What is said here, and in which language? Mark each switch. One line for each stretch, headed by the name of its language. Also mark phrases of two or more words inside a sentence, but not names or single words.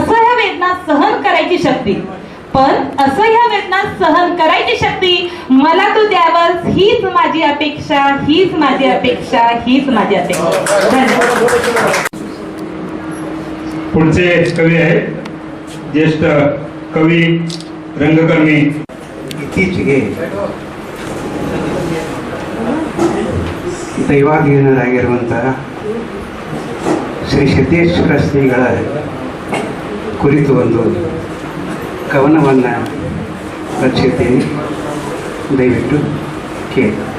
Marathi: पण असह्य वेदना सहन करायची शक्ती, पण असह्य वेदना सहन करायची शक्ती मला तू द्यावंस, हीच माझी अपेक्षा, हीच माझी अपेक्षा, हीच माझी अपेक्षा. धन्यवाद. पुढचे कवी आहेत ज्येष्ठ कवी ರಂಗಕರ್ಮಿ.
Kannada: ಇತ್ತೀಚೆಗೆ ದೈವಾಧೀನರಾಗಿರುವಂತಹ ಶ್ರೀ ಸಿದ್ದೇಶ್ವರ ಶ್ರೀಗಳ ಕುರಿತು ಒಂದು ಕವನವನ್ನು ರಚಿಸುತ್ತೇನೆ, ದಯವಿಟ್ಟು ಕೇಳಿ.